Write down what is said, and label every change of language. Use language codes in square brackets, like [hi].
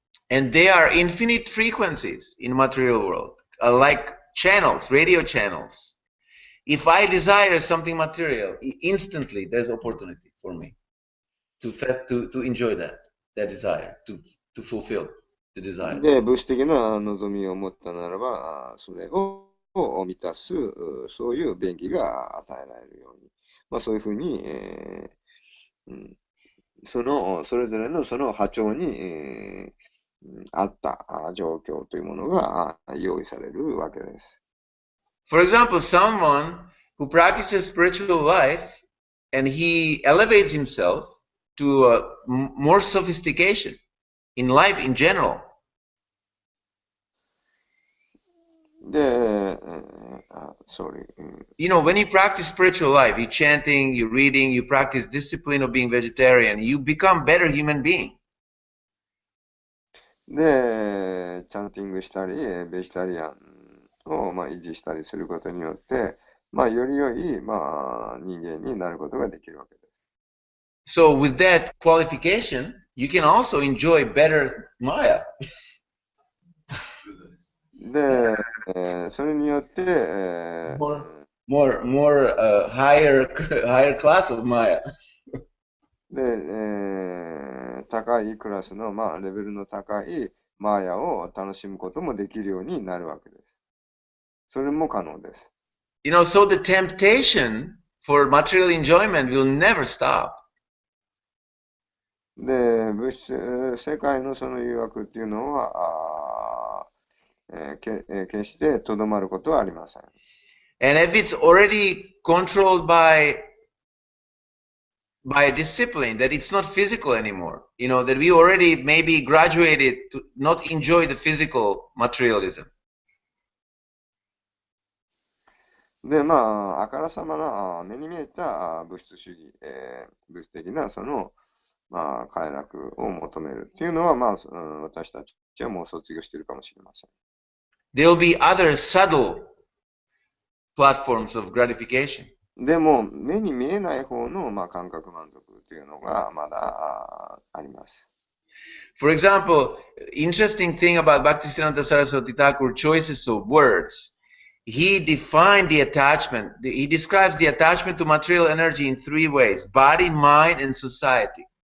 [en] And they are infinite frequencies in material world, like channels, radio channels. If I desire something material, instantly there's opportunity for me to enjoy that desire, to fulfill the desire. [ja] で、物質的な望みを持ったならば、それを満たす、そういう便宜が与えられるように、そういうふうに、それぞれのその波長に、合った状況というものが用意されるわけです。 [en] For example, someone who practices spiritual life and he elevates himself to more sophistication in life in general. で、sorry. You know, when you practice spiritual life, you chanting, you reading, you practice discipline of being vegetarian, you become better human being. [ja] で、チャンティングしたり、ベジタリアンを維持したりすることによって、より良い、人間になることができるわけです。 [en] So with that qualification, you can also enjoy better Maya. [ja] で、それによって、 [en] more higher class of Maya. [ja] で、高いクラスの、レベルの高いマーヤを楽しむこともできるようになるわけです。それも可能です。 [en] You know, so the temptation for material enjoyment will never stop. [ja] で、物質世界のその誘惑っていうのは、決してとどまることはありません。 [en] And if it's already controlled by a discipline, that it's not physical anymore, you know, that we already maybe graduated to not enjoy the physical materialism. [ja] で、あからさまな目に見えた物質主義、物質的なその、快楽を求めるっていうのは、私たちはもう卒業しているかもしれません。 [en] There will be other subtle platforms of gratification. [ja] でも、目に見えない方の、感覚満足というのがまだあります。 [en] For example, interesting thing about Bhaktisiddhanta Saraswati Thakur choices of words. He defined the attachment. He describes the attachment to material energy in three ways: body, mind, and society.